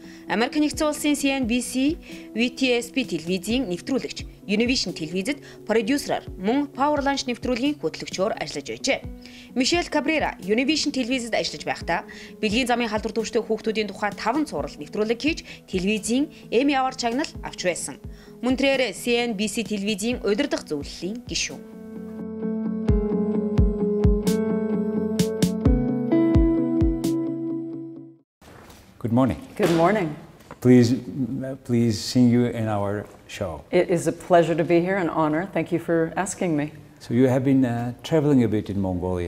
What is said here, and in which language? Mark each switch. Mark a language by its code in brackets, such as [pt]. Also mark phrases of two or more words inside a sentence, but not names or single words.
[mn] Америк нэгдсэн улсын CNBC, VTSP телевизийн нэвтрүүлэгч, Univision телевизэд продюсераар мөн Power Lunch нэвтрүүлгийн хөтлөгчөөр ажиллаж байжээ. Мишел Кабрера Univision телевизэд ажиллаж байхдаа бэлгийн замын халдвар төвчтэй хүүхдүүдийн тухай 5 цуврал нэвтрүүлэг хийж телевизийн Emmy Award чагнал авч байсан. Мөн тэрээр CNBC телевизийн удирдах зөвлөлийн гишүүн. [en] Good morning. Good morning. Please see you in our show. It is a pleasure to be here, an honor. Thank you for asking me. So you have been traveling a bit in Mongolia.